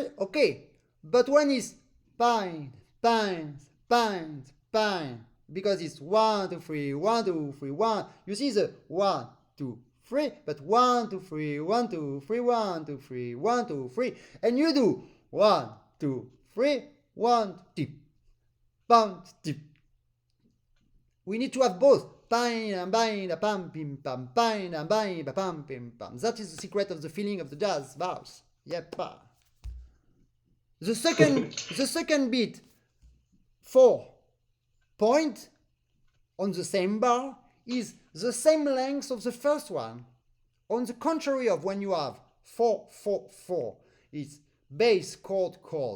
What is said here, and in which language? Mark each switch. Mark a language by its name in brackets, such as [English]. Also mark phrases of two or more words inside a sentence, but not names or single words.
[English] Okay, but when it's bang, bang, bang, bang, because it's 1, 2, 3, 1, 2, 3, 1. You see the 1, 2, 3, but 1, 2, 3, 1, 2, 3, 1, 2, 3, 1, 2, 3, and you do 1, 2, 3, 1, tip, bam, tip. We need to have both. Bang, bang, pam, pim, pam, bang, bang, pam, pim, pam. That is the secret of the feeling of the jazz bars. Yep. The second beat, 4 point on the same bar is the same length of the first one. On the contrary of when you have 4, 4, 4, it's bass, chord, chord.